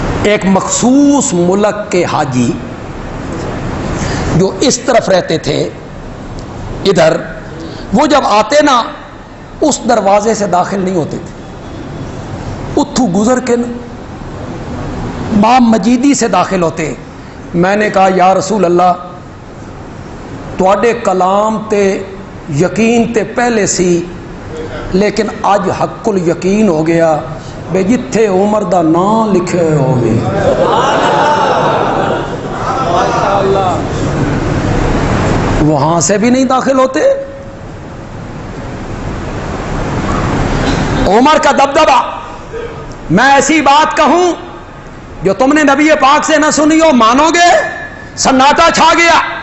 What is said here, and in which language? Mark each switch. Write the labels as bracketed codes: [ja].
[ur] ایک مخصوص ملک کے حاجی جو اس طرف رہتے تھے ادھر، وہ جب آتے نا اس دروازے سے داخل نہیں ہوتے تھے، [pa] اتھو گزر کے نا [ur] باب مجیدی سے داخل ہوتے. میں نے کہا [pa] یا رسول اللہ تواڈے کلام تے یقین تے پہلے سی، لیکن اج حق الیقین ہو گیا بے جتھے عمر دا نام لکھے ہوگی. [ur] وہاں سے بھی نہیں داخل ہوتے. عمر کا دبدبہ. میں ایسی بات کہوں جو تم نے نبی پاک سے نہ سنی ہو مانو گے؟ سناٹا چھا گیا.